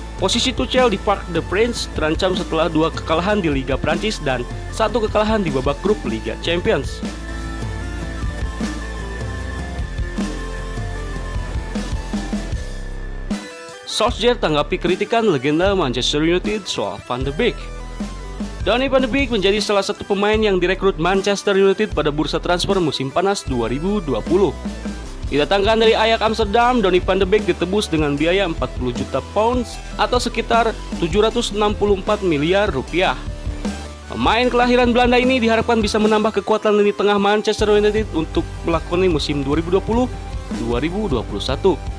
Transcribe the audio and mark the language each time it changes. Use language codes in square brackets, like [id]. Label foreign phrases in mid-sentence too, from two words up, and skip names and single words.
[id] Posisi Tuchel di Parc des Princes terancam setelah dua kekalahan di Liga Prancis dan satu kekalahan di babak grup Liga Champions. Solskjaer tanggapi kritikan legenda Manchester United soal Van de Beek. Donny van de Beek menjadi salah satu pemain yang direkrut Manchester United pada bursa transfer musim panas 2020. Didatangkan dari Ajax Amsterdam, Donny van de Beek ditebus dengan biaya 40 juta pounds atau sekitar 764 miliar rupiah. Pemain kelahiran Belanda ini diharapkan bisa menambah kekuatan lini tengah Manchester United untuk melakoni musim 2020-2021.